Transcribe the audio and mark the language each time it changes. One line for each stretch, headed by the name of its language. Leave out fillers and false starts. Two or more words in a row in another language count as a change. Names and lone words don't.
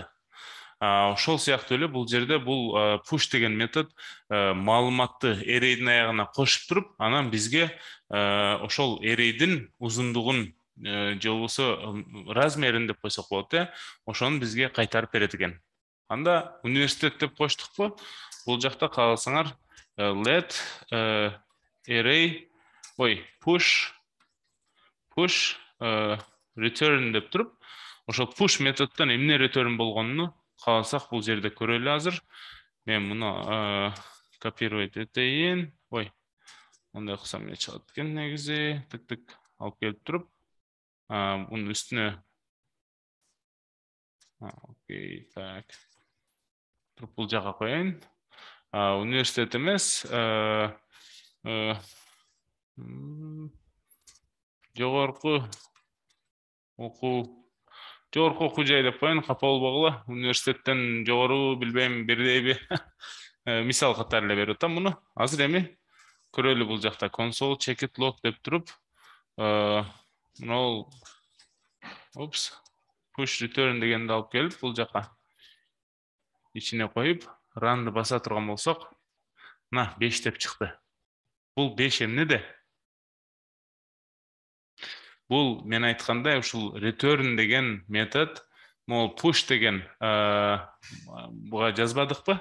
Kyrgyz: Ошол сыяктуу эле бул жерде бул push деген метод маалыматты array'дин аягына кошуп туруп, анан бизге ошол array'дин узундугун же болбосо размерин деп койсок болот, ошону бизге кайтарып берет экен. Анда университет деп коштукпу? Бул жакта кааласаңар
English: let array push return
Kyrgyz: деп туруп, ошол push методдон эмне return болгонуну кааласак бул жерде көрөлү азыр. Мен муну копировать этейин. Ондай кылсам эмне чыгат экен негизи? Тык алып келип туруп, мунун үстүнө окей, так. Туруп бул жака коеюн. Университет эмес, жогорку окуу жай деп коеюн, капа болбогула. Университеттен жогору билбейм, бирдейби. Мисал катары эле берип атам муну. Азыр эми көрөлү бул жакта
English: console check it log
Kyrgyz: деп туруп, мына
English: push return
Kyrgyz: дегенди алып келип бул жака ичине коюп, run'ды баса турган болсок, мына 5 деп чыкты. Бул 5 эмнеде? Бул мен айткандай ушул return деген метод, мол push деген буга жазбадыкпы?